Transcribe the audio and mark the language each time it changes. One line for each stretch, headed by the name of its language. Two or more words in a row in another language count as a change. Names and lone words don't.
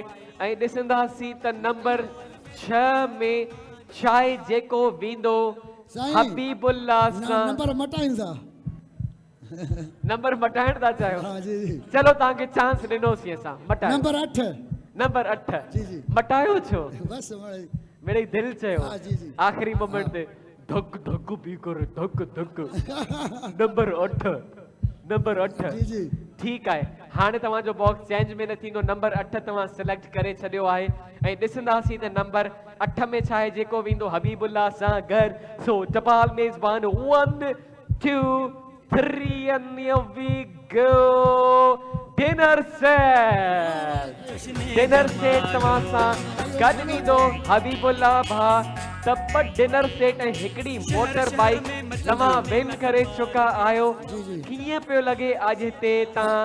Sindhi: ऐं ॾिसंदासीं त नंबर 6 में छाहे जेको वेंदो हबीबुल्ला सां। नंबर मटाईंदा। नंबर मटाइण था चाहियो? हाँ जी जी। चलो तव्हांखे चांस ॾिनोसीं असां। मटायो। नंबर 8। नंबर 8 जी जी। मटायो छो? बस मेरे दिल चयो। हाँ जी जी। आखिरी मोमेंट ते धक धक भी कर धक धक। नंबर 8 नंबर 8 जी जी।
Hindi: ठीक है।
Sindhi: हाणे तव्हांजो
English: box change
Sindhi: में न थींदो। नंबर 8 तव्हां सिलेक्ट करे छॾियो आहे। ऐं ॾिसंदासीं त नंबर 8 में छा आहे जेको वेंदो हबीबुल्ला सां गॾु। सो टपाल मेज़बान 1 2 3
English: and here we go dinner set
Sindhi: तव्हां सां गॾु वेंदो हबीबुल्ला भा। त
English: dinner set
Sindhi: ऐं हिकिड़ी
English: motor bike
Sindhi: तव्हां विन करे चुका आहियो। कीअं पियो लॻे अॼु हिते तव्हां?